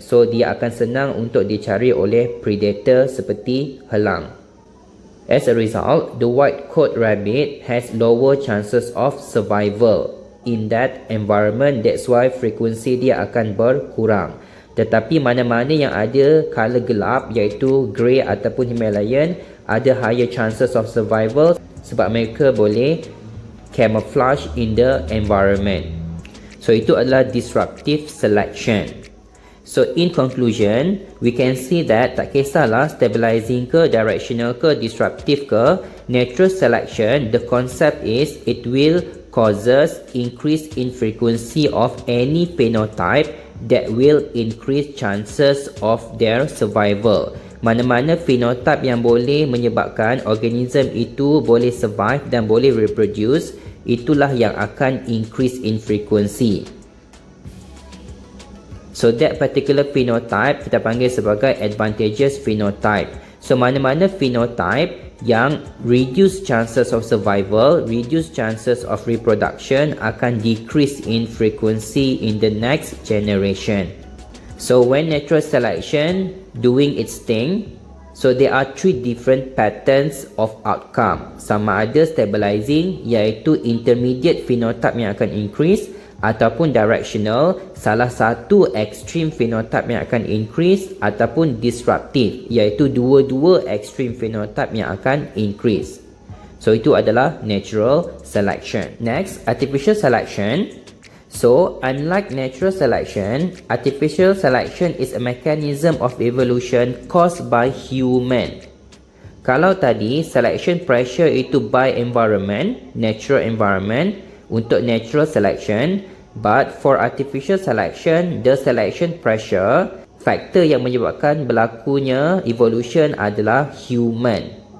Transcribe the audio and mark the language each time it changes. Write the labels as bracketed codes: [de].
[ms] So dia akan senang untuk dicari oleh predator seperti helang. [en] As a result, the white coat rabbit has lower chances of survival in that environment. That's why [ms] frekuensi dia akan berkurang. Tetapi mana-mana yang ada color gelap iaitu grey ataupun Himalayan ada [en] higher chances of survival [ms] sebab mereka boleh camouflage [en] in the environment. [ms] So itu adalah disruptive selection. [en] So in conclusion, we can see that [ms] tak kisahlah [en] stabilizing ke, directional ke, disruptive ke, natural selection, the concept is it will causes increase in frequency of any phenotype that will increase chances of their survival. [ms] Mana-mana phenotype yang boleh menyebabkan organism itu boleh survive dan boleh reproduce, itulah yang akan increase in frequency. So that particular phenotype kita panggil sebagai advantageous phenotype. So mana-mana phenotype yang [en] reduce chances of survival, reduce chances of reproduction [ms] akan [en] decrease in frequency in the next generation. So when natural selection doing its thing, so there are three different patterns of outcome. [ms] Sama ada stabilizing iaitu intermediate phenotype yang akan increase ataupun directional, salah satu extreme phenotype yang akan increase ataupun disruptive, iaitu dua-dua extreme phenotype yang akan increase. So itu adalah natural selection. [en] Next, artificial selection. So, unlike natural selection, artificial selection is a mechanism of evolution caused by human. [ms] Kalau tadi selection pressure itu by environment, natural environment, untuk natural selection, [en] but for artificial selection, the selection pressure, [ms] faktor yang menyebabkan berlakunya evolution adalah human.